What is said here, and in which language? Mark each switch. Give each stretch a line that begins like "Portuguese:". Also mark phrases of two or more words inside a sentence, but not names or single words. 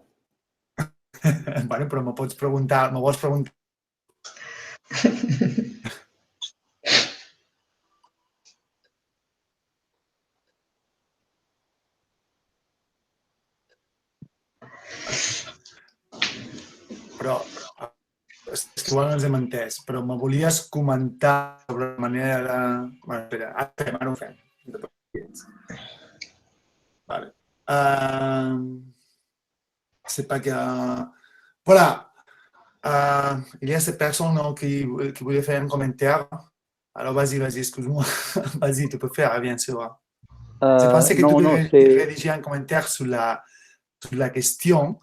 Catalan: Bueno, però me vols preguntar... Però és que igual no ens hem entès, però me volies comentar sobre la manera de... Bueno, espera, ara ho fem. Vale.
French: C'est pas que... Voilà. Il y a cette personne qui voulait faire un commentaire. Alors vas-y, excuse-moi. Vas-y, tu peux faire, bien sûr. Je pensais que tu devais rédiger un commentaire sur la question.